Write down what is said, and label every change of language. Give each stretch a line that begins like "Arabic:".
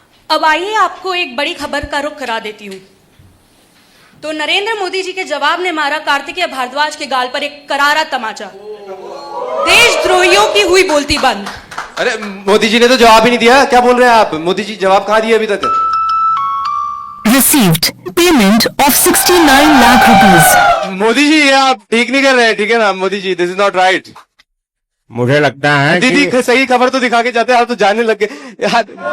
Hindi: अब आइए आपको एक बड़ी खबर का रुख करा देती हूँ। तो नरेंद्र मोदी जी के जवाब ने मारा कार्तिकेय भारद्वाज के गाल पर एक करारा तमाचा। देशद्रोहियों की हुई बोलती बंद। अरे मोदी जी ने तो जवाब ही नहीं दिया, क्या बोल रहे हैं आप? मोदी जी जवाब कहाँ दिए अभी तक?
English: Received payment of 69 lakh rupees.
Hindi: Modi ji, ये आप ठीक नहीं कर रहे हैं, ठीक है ना Modi ji?
English: This is not right.
Hindi: मुझे लगता है दीदी सही खबर तो दिखा के जाते हैं, आप तो जाने लग गए यार।